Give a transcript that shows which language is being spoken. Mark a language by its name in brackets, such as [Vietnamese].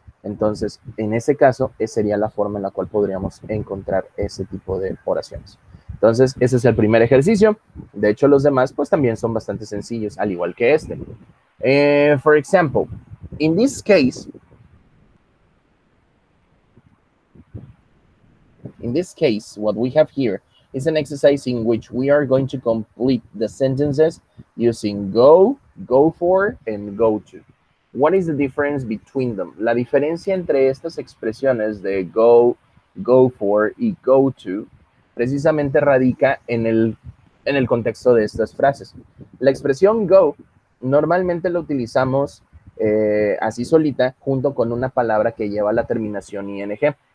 [Spanish] Entonces, en ese caso, esa sería la forma en la cual podríamos encontrar ese tipo de oraciones. Entonces, ese es el primer ejercicio. De hecho, los demás, pues también son bastante sencillos, al igual que este. [English] For example, in this case, what we have here is an exercise in which we are going to complete the sentences using go, go for, and go to. What is the difference between them? [Spanish] La diferencia entre estas expresiones de go, go for y go to precisamente radica en el contexto de estas frases. La expresión go normalmente la utilizamos así solita junto con una palabra que lleva la terminación ing.